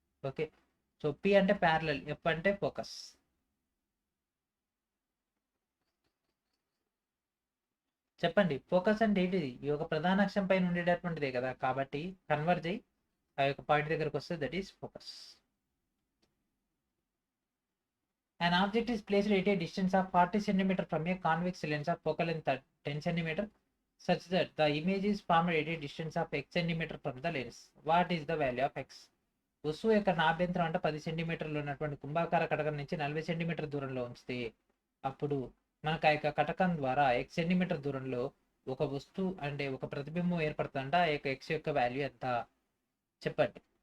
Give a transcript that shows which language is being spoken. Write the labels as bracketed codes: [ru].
[te] Okay, so P అంటే parallel, F అంటే focus. చెప్పండి, ఫోకస్ అంటే ఏంటిది? ఈ యొక్క ప్రధాన అక్షం పైన ఉండేటటువంటిదే కదా, కాబట్టి కన్వర్జ్ అయ్యి ఆ యొక్క పాయింట్ దగ్గరకు వస్తే [en] That is focus. An object is placed at a distance of 40 cm from a convex lens of focal length 10 cm such that the image is formed at a distance of x cm from the lens. What is the value of x? [te] వస్తువు యొక్క నాభ్యంతరం అంటే 10 సెంటీమీటర్లు ఉన్నటువంటి కుంభాకార కటకం నుంచి 40 centimetre దూరంలో ఉంచితే అప్పుడు మనకు ఆ యొక్క కటకం ద్వారా x సెంటీమీటర్ దూరంలో ఒక వస్తువు అంటే ఒక ప్రతిబింబం ఏర్పడుతుందంట. ఆ యొక్క x యొక్క వాల్యూ ఎంత చెప్పండి?